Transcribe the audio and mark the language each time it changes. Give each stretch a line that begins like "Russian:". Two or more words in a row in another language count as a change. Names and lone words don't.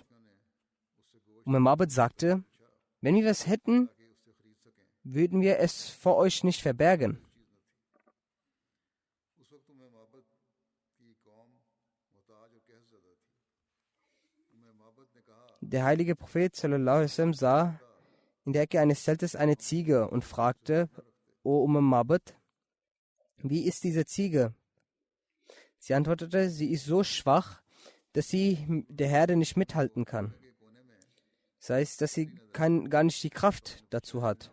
German: Mabad sagte, wenn wir es hätten, würden wir es vor euch nicht verbergen. Der heilige Prophet
Arabic: صلى الله عليه وسلم
German: sah in der Ecke eines Zeltes eine Ziege und fragte, O Mabad, wie ist diese Ziege? Sie antwortete, sie ist so schwach, dass sie der Herde nicht mithalten kann. Das heißt, dass sie gar nicht die Kraft dazu hat.